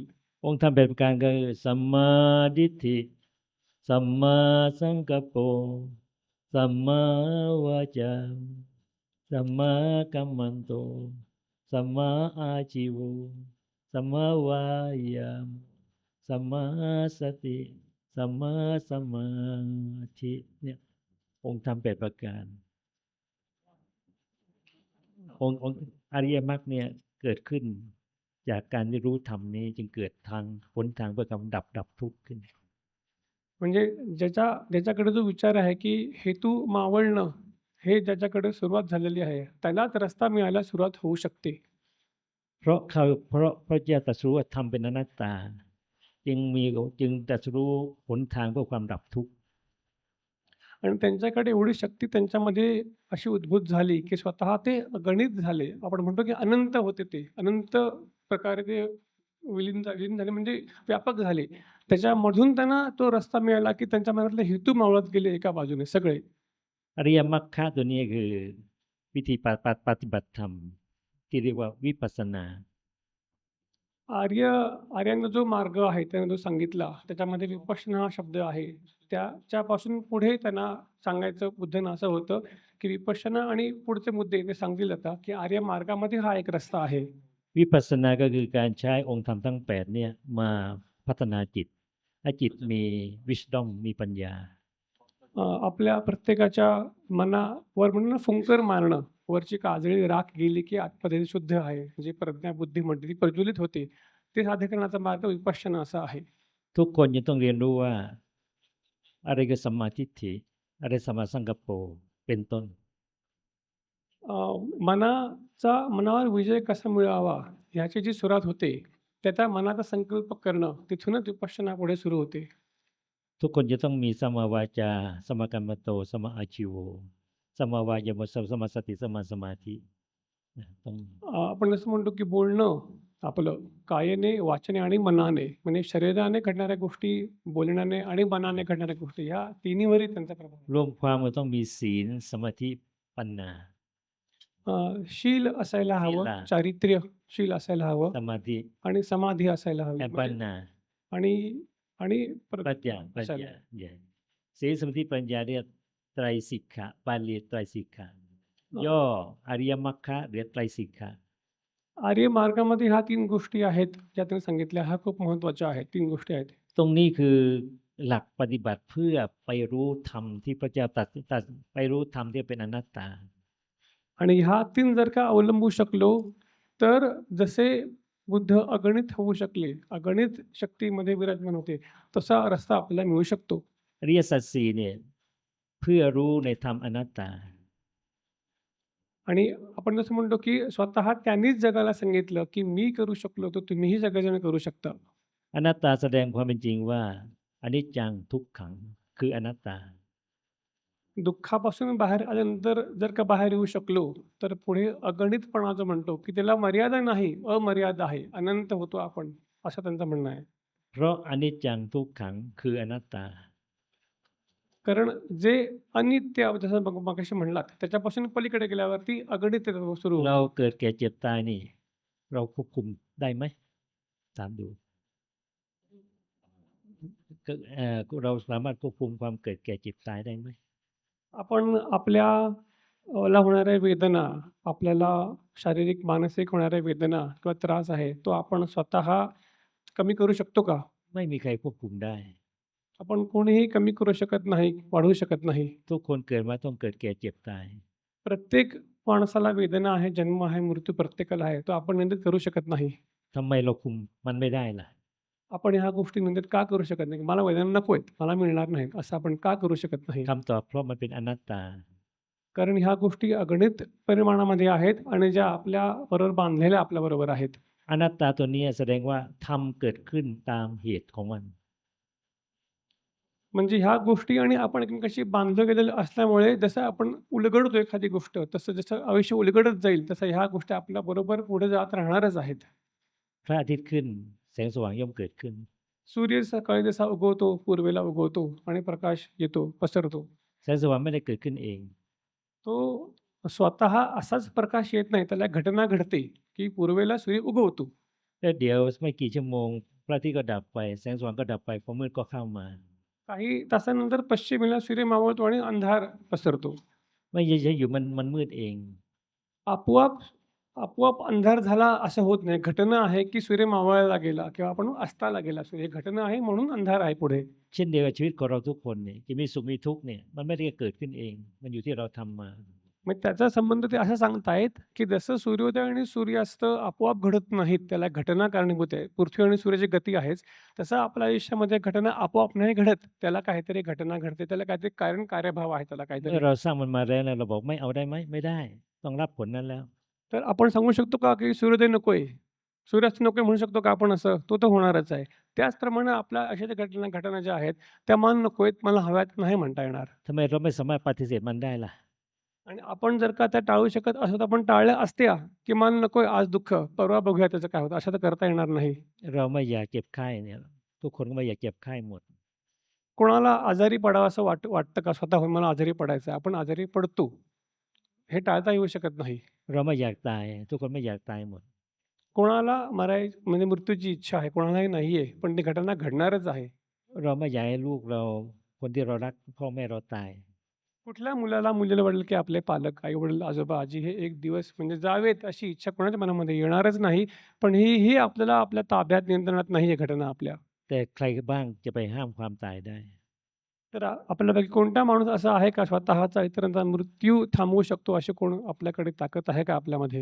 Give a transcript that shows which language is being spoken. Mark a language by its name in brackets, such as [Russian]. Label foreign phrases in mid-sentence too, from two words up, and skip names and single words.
[Thai] องค์ธรรม8ประการก็คือสัมมาทิฏฐิสัมมาสังกัปโปสัมมาวาจาสัมมากัมมันโตสัมมาอาชีโวสัมมาวายามสัมมาสติสัมมาสมาธิเนี่ยองค์ธรรม8ประการ องค์อริยมรรคเนี่ยเกิดขึ้นจากการได้รู้ธรรมนี้จึงเกิดทางหนทางเพื่อความดับทุกข์ขึ้น [Marathi] म्हणजे ज्याच्याकडे जो विचार आहे, की हेतू मावळणं, हे ज्याच्याकडे सुरुवात झालेली आहे, त्यालाच रस्ता मिळायला सुरुवात होऊ शकते. [Thai] เพราะพระเจ้าตรัสรู้ว่าธรรมเป็นอนัตตาจึงตรัสรู้หนทางเพื่อความดับทุกข์ [Marathi] आणि त्यांच्याकडे एवढी शक्ती त्यांच्यामध्ये अशी उद्भूत झाली, की स्वतः ते गणित झाले. आपण म्हणतो, की अनंत होते ते. अनंत प्रकारे ते विलीन झाले म्हणजे व्यापक झाले. त्याच्यामधून त्यांना तो रस्ता मिळाला, की त्यांच्या मनातले हेतू मावळत गेले एका बाजूने सगळे. [Thai] อริยมรรคตัวนี้คือวิธีปฏิบัติธรรมที่เรียกว่าวิปัสสนา [Marathi] आर्यांना जो मार्ग आहे त्याने जो सांगितला, त्याच्यामध्ये विपश्यना हा शब्द आहे. त्याच्यापासून पुढे त्यांना सांगायचं बुद्धांना असं होतं, की विपश्यना आणि पुढचे मुद्दे ते सांगतील आता, की आर्य मार्गामध्ये हा एक रस्ता आहे. [Thai] วิปัสสนาก็คือการใช้องค์ธรรมทั้ง8เนี่ยมาพัฒนาจิตให้จิตมี wisdom มีปัญญา [Marathi] आपल्या प्रत्येकाच्या मनावर म्हणून ना फुंकर मारणं, वरची काजळी राख गेली, की आतमध्ये शुद्ध आहे. जी प्रज्ञा बुद्धी म्हणते ती प्रज्वलित होते. ते साधकरणाचा मार्ग विपश्यना असा आहे. [Thai] ทุกคนจะต้องเรียนรู้ว่าอะไรคือสัมมาทิฏฐิอะไรสัมมาสังกัปโปเป็นต้น [Marathi] मनावर विजय कसा मिळवावा ह्याची जी सुरुवात होते, त्या मनाचा संकल्प करणं, तिथूनच विपश्यना पुढे सुरू होते. [Thai] ทุกคนจะต้องมีสัมมาวาจาสัมมากัมมันโตสัมมาอาชีโวสัมมาวายามสัมมาสติสัมมาสมาธิต้อง [Marathi] आपण जसं म्हणतो, की बोलणं आपलं कायेने, वाचने आणि मनाने, म्हणजे शरीराने घडणाऱ्या गोष्टी, बोलण्याने आणि मनाने घडणाऱ्या गोष्टी, ह्या तिन्हीवरही त्यांचा प्रभाव आहे. [Thai] รวมความก็ต้องมีศีลสมาธิปัญญา [Marathi] शील असायला हवं, शीला. चारित्र्यशील असायला हवं [Thai] สมาธิ [Marathi] आणि समाधी असायला हवी. [Thai] และ [Marathi] म्हणजे [Thai] ปัญญา [Marathi] आणि आणि [Thai] ปัญญา [Marathi] असायला. [Thai] ศีลสมาธิปัญญาเรียกไตรสิกขาบาลีไตรสิกขาย่ออริยมรรคเรียกไตรสิกขา [Marathi] आर्य मार्गामध्ये ह्या 3 गोष्टी आहेत, ज्या त्यांनी सांगितल्या. ह्या खूप महत्त्वाच्या आहेत. 3 गोष्टी आहेत. [Thai] ตรงนี้คือหลักปฏิบัติเพื่อไปรู้ธรรมที่พระเจ้าตรัสไปรู้ธรรมที่เป็นอนัตตา [Marathi] आणि ह्या 3 जर का अवलंबू शकलो, तर जसे बुद्ध अगणित होऊ शकले, अगणित शक्तीमध्ये विराजमान होते, तसा रस्ता आपल्याला मिळू शकतो. [Thai] อริยสัจสี่เนี่ยเพื่อรู้ในธรรมอนัตตา [Marathi] आणि आपण जसं म्हणतो, की स्वतः त्यांनीच जगाला सांगितलं, की मी करू शकलो, तर तुम्हीही सगळेजण करू शकता. [Thai] อนัตตาแสดงความเป็นจริงว่าอนิจจังทุกขังคืออนัตตา [Marathi] दुःखापासून बाहेर आल्यानंतर जर का बाहेर येऊ शकलो, तर पुढे अगणितपणा जो म्हणतो, की त्याला मर्यादा नाही, अमर्याद आहे, अनंत होतो आपण, असं त्यांचं म्हणणं आहे. [Thai] เพราะอนิจจังทุกขังคืออนัตตา [Marathi] कारण जे अनित्य जसं मगाशी म्हणलात, त्याच्यापासून पलीकडे गेल्यावरती अगणित सुरू [Thai] เรา [Marathi] होतं. [Thai] เกิดแก่เจ็บตายนี่เราควบคุมได้ไหมถามดูเราสามารถควบคุมความเกิดแก่เจ็บตายได้ไหม [Marathi] आपण आपल्याला होणाऱ्या वेदना, आपल्याला शारीरिक, मानसिक होणाऱ्या वेदना किंवा त्रास आहे, तो आपण स्वतः कमी करू शकतो का? [Thai] ไม่มีใครควบคุมได้ [Marathi] आपण कोणीही कमी करू शकत नाही, वाढवू शकत नाही. [Thai] ทุกคนเกิดมาต้องเกิดแก่เจ็บตาย [Marathi] प्रत्येक माणसाला वेदना आहे, जन्म आहे, मृत्यू प्रत्येकाला आहे. तो आपण नियंत्रित करू शकत नाही. [Thai] ทำไมเราคุมมันไม่ได้ล่ะ [Marathi] आपण ह्या गोष्टी नियंत्रित का करू शकत नाही? मला वेदना नको आहेत, मला मिळणार नाहीत, असं आपण का करू शकत नाही? [Thai] คำตอบเพราะมันเป็นอนัตตา [Marathi] कारण ह्या गोष्टी अगणित परिमाणामध्ये आहेत आणि ज्या आपल्या बरोबर बांधलेल्या आपल्याबरोबर आहेत. [Thai] อนัตตาตัวนี้แสดงว่าธรรมเกิดขึ้นตามเหตุของมัน [Marathi] म्हणजे ह्या गोष्टी आणि आपण एकमेकांशी बांधलं गेलेलं असल्यामुळे जसं आपण उलगडतो एखादी गोष्ट, तसं जसं आयुष्य उलगडत जाईल, तसं ह्या गोष्टी आपल्याबरोबर पुढे जात राहणारच आहेत. [Thai] พระอาทิตย์ขึ้นแสงสว่างย่อมเกิดขึ้น [Marathi] सूर्य सकाळी जसा उगवतो, पूर्वेला उगवतो आणि प्रकाश येतो, पसरतो. [Thai] แสงสว่างไม่ได้เกิดขึ้นเอง [Marathi] तो स्वतः असाच प्रकाश येत नाही, त्याला घटना घडते, की पूर्वेला सूर्य उगवतो. [Thai] แล้วเดี๋ยวไม่กี่ชั่วโมงพระอาทิตย์ก็ดับไปแสงสว่างก็ดับไปความมืดก็เข้ามา [Marathi] काही तासानंतर पश्चिमेला सूर्य मावळतो आणि अंधार पसरतो. [Thai] ไม่ใช่อยู่มันมืดเอง [Marathi] आपोआप आपोआप अंधार झाला असं होत नाही. घटना आहे, की सूर्य मावळायला गेला किंवा आपण अस्ताला गेला. सूर्य घटना आहे म्हणून अंधार आहे पुढे. [Thai] เช่นเดียวกับชีวิตของเราทุกคนเนี่ยจะมีสุขมีทุกข์เนี่ยมันไม่ได้เกิดขึ้นเอง มันอยู่ที่เราทำมา [Marathi] मग त्याचा संबंध ते असं सांगतायत, की जसं सूर्योदय आणि सूर्यास्त आपोआप घडत नाहीत, त्याला घटना कारणीभूत आहे. पृथ्वी आणि सूर्याची गती आहेच. तसं आपल्या आयुष्यामध्ये घटना आपोआप नाही घडत. त्याला काहीतरी घटना घडते. त्याला काहीतरी कारण कार्यभाव आहे त्याला [Thai] เมื่อ [Marathi] काहीतरी. [Thai] เราสร้างมันมาแล้วเนี่ยเราบอกไม่เอาได้ไหมไม่ได้ ต้องรับผลนั้นแล้ว [Marathi] तर आपण सांगू शकतो का, की सूर्योदय नकोय, सूर्यास्त नकोय म्हणू शकतो का आपण असं? तो तर होणारच आहे. त्याचप्रमाणे आपल्या अशा ज्या घटना ज्या आहेत, त्या मला नकोयत, मला हव्यात नाही म्हणता येणार. [Thai] ทำไมเราไม่สามารถปฏิเสธมันได้ล่ะ [Marathi] आणि आपण जर का त्या टाळू शकत असतो, तर आपण टाळल्या असत्या, की मला नकोय आज दुःख, परवा बघूया त्याचं काय होतं. असं तर करता येणार नाही. [Thai] เราไม่อยากเจ็บไข้เนี่ยทุกคนก็ไม่อยากเจ็บไข้หมด [Marathi] कोणाला आजारी पडावं असं वाटतं का? स्वतःहून मला आजारी पडायचं आहे. आपण आजारी पडतो. हे टाळता येऊ शकत नाही. [Thai] เราไม่อยากตายทุกคนไม่อยากตายหมด [Marathi] कोणाला म्हणजे मृत्यूची इच्छा आहे, कोणालाही नाहीये. पण ती घटना घडणारच आहे. [Thai] เราไม่อยากให้ลูกเราคนที่เรารักพ่อแม่เราตาย [Marathi] कुठल्या मुलीला वाटेल, की आपले पालक, आई-वडील, आजोबा, आजी हे एक दिवस म्हणजे जावेत अशी इच्छा कोणाच्या मनामध्ये येणारच नाही. पण ही आपल्याला आपल्या ताब्यात, नियंत्रणात नाहीये घटना आपल्या. [Thai] แต่ใครบ้างจะไปห้ามความตายได้ [Marathi] तर आपल्यापैकी कोणता माणूस असा आहे का स्वतःचा इतरांचा मृत्यू थांबवू शकतो, अशी कोण आपल्याकडे ताकद आहे का आपल्यामध्ये?